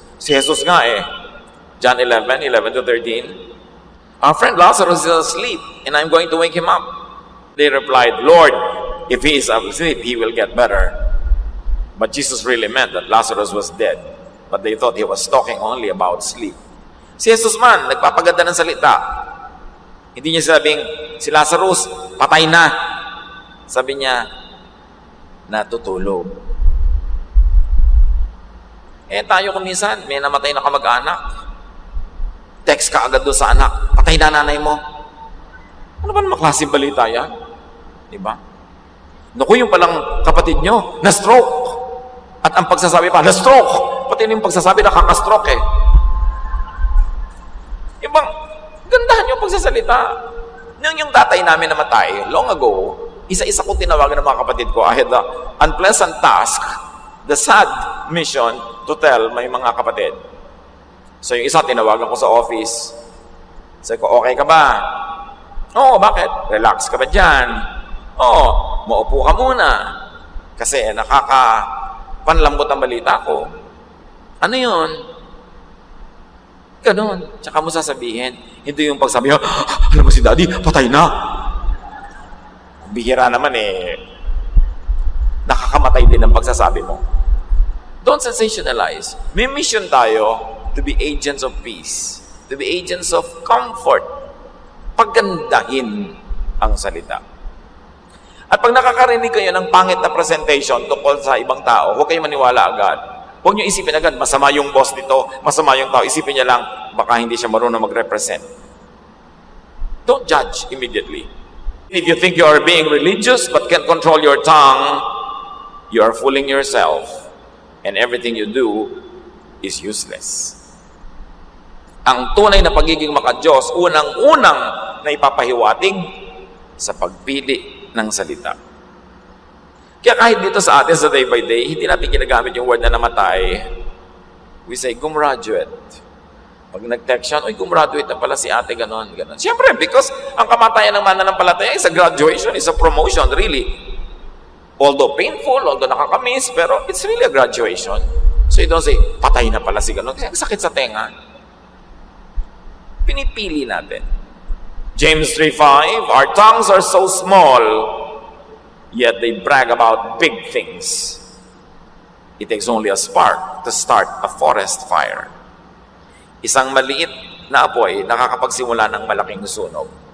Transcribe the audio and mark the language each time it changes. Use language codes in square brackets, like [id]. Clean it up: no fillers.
[tl] Si Jesus nga [en] John 11:11-13. Our friend Lazarus is asleep and I'm going to wake him up. They replied, Lord, if he is asleep, he will get better. But Jesus really meant that Lazarus was dead. But they thought he was talking only about sleep. [tl] Si Jesus man, nagpapaganda ng salita. Hindi niya sabing, si Lazarus, patay na. Sabi niya, natutulog. Tayo kuminsan, may namatay na kamag-anak. Text ka agad doon sa anak, patay na nanay mo. Ano ba naman klaseng balita yan? Diba? Naku, yung palang kapatid nyo, na-stroke. At ang pagsasabi pa, na-stroke. Pati yung pagsasabi, nakaka-stroke eh. Ibang, gandahan yung pagsasalita. Nung yung tatay namin namatay, long ago, isa-isa ko tinawagan ng mga kapatid ko. [en] I had the unpleasant task, the sad mission to tell my [tl] mga kapatid. So yung isa, tinawagan ko sa office. Sabi ko, okay ka ba? Oo, bakit? Relax ka ba dyan? Oo, maupo ka muna. Kasi nakaka-panlambot ang balita ko. Ano yun? Ganon. Tsaka mo sasabihin. Hindi yung pagsabi, alam mo si Daddy, patay na. Bihira naman nakakamatay din ang pagsasabi mo. [en] Don't sensationalize. [tl] May mission tayo [en] to be agents of peace, to be agents of comfort. [tl] Paggandahin ang salita. At pag nakakarinig kayo ng pangit na presentation tungkol sa ibang tao, huwag kayong maniwala agad. Huwag nyo isipin agad, masama yung boss nito, masama yung tao. Isipin niya lang, baka hindi siya marunong mag-represent. [en] Don't judge immediately. If you think you are being religious but can't control your tongue, you are fooling yourself. And everything you do is useless. [tl] Ang tunay na pagiging maka-Diyos, unang-unang na ipapahiwatig sa pagpili ng salita. Kaya kahit dito sa atin sa day by day, hindi natin ginagamit yung word na namatay. [en] We say, [tl] gumraduate. Pag nag-text siya, gumraduate na pala si ate, ganon. [en] Siyempre, because [tl] ang kamatayan ng mananampalataya [en] is a graduation, is a promotion, really. Although painful, although [tl] nakakamiss, pero [en] it's really a graduation. So you don't say, [tl] patay na pala si ganon. Kasi ang sakit sa tenga. Pinipili natin. [en] James 3:5, our tongues are so small, yet they brag about big things. It takes only a spark to start a forest fire. [tl] Isang maliit na apoy nakakapagsimula ng malaking sunog.